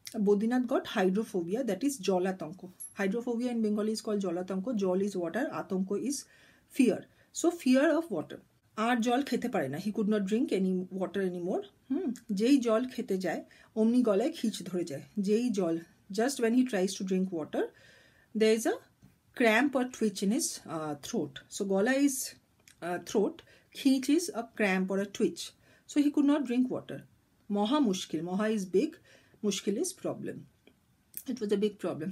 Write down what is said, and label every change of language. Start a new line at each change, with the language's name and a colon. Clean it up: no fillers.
English: Bodhinath got hydrophobia, that is jolatanko. Hydrophobia in Bengali is called jolatanko. Jol is water, atanko is fear. So fear of water.
Bangla: আর জল খেতে পারে না,
English: He could not drink any water anymore.
Bangla: যেই জল খেতে যায় অমনি গলায় খিচ ধরে যায়। যেই জল,
English: just when he tries to drink water, there is a cramp or twitch in his throat. So gola is throat, খিচ is a cramp or a twitch. So he could not drink water. Moha mushkil, moha is big, mushkil is problem. It was a big problem.